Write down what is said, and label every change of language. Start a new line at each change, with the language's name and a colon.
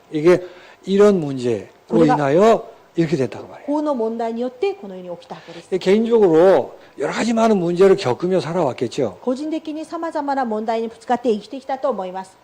Korean: 이게 이런 문제로 인하여 이렇게 됐다고 말해요.
Japanese: 法の問題によってこのように起きたわけです。
Korean: 개인적으로 여러 가지 많은 문제를 겪으며 살아왔겠죠.
Japanese: 個人的にさまざまな問題にぶつかって生きてきたと思います。